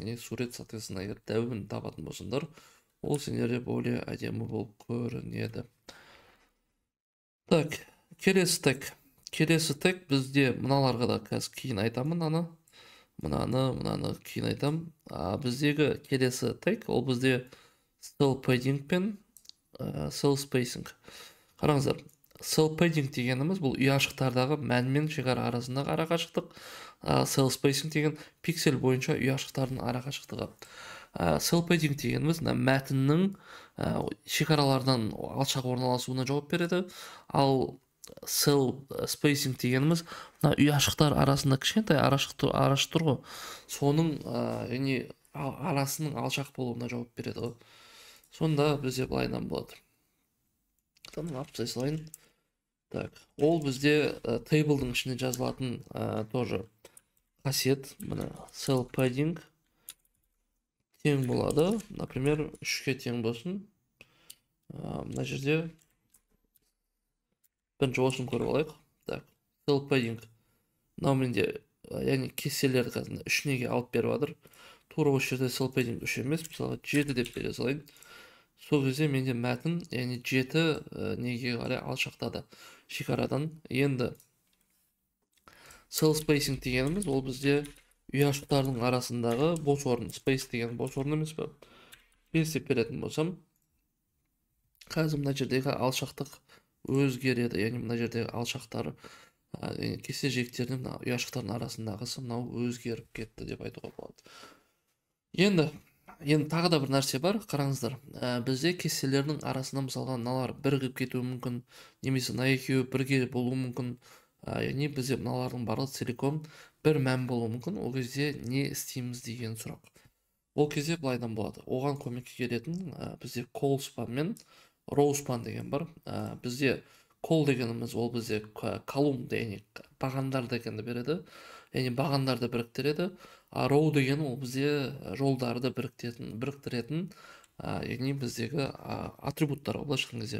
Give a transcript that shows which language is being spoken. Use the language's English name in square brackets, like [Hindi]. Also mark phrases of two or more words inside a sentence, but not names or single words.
[Kazakh] Яғни сурет, соответственно, егер дәуін табатын болсаңдар, ол сендерде более әдемі болып көрінеді. Так, келесі тег бізде мыналарға да қазір кейін айтамын, мынаны кейін айтам. Біздегі келесі тег, ол бізде [English] cell padding [Kazakh] пен [English] cell spacing. [Kazakh] Қараңыздар, [English] cell padding [Kazakh] дегеніміз бұл ұяшықтардағы мән мен шекара арасындағы арақашықтық. [English] Cell spacing [Kazakh] деген пиксель бойынша ұяшықтардың арақашықтығы. [English] Cell padding [Kazakh] дегеніміз мәтіннің шекаралардан алшақ орналасуына жауап береді. Ал [English] cell spacing [Kazakh] дегеніміз ұяшықтар арасында кішкентай арашық тұр ғой. Соның арасының алшақ болуына жауап береді. Сонда бізде былайынан болады. Алып салайын. Так, ол бізде тейблдың ішіне жазылатын тоже қасиет. Мына [English] cell padding [Kazakh] тең болады. Например, 3-ке тең болсын. Мына жерде бірінші осыны көріп алайық. Так, [English] cell padding. [Kazakh] Мынау менде, яғни кестелерді қазір 3-неге алып беріп жатыр. Тура осы жерде [English] cell padding [Kazakh] 3 емес, мысалы 7 деп бере салайын. Сол кезде менде мәтін, яғни 7 неге қарай алшақтады шекарадан. Енді [English] cell spacing [Kazakh] дегеніміз ол бізде ұяшықтардың арасындағы бос орын. Space деген бос орын емес пе? Space деп беретін болсам, қазір мына жердегі алшақтық өзгереді. Яғни мына жердегі алшақтар кесте жиектерінің ұяшықтардың арасындағысы мынау өзгеріп кетті деп айтуға болады. Енді тағы да бір нәрсе бар, қараңыздар. Бізде кестелердің арасында мысалға мыналар бірігіп кетуі мүмкін, немесе мына екеуі бірге болуы мүмкін. Яғни бізде мыналардың барлығы целиком бір мән болуы мүмкін. Ол кезде не істейміз деген сұрақ. Ол кезде былайдан болады. Оған көмекке келетін бізде [English] call span [Kazakh] мен [English] row span [Kazakh] деген бар. Бізде call дегеніміз ол бізде колумн, яғни бағандар дегенді береді. Яғни бағандарды біріктіреді. Row деген ол бізде жолдарды біріктіретін, яғни біздегі атрибуттар былайша айтқан кезде.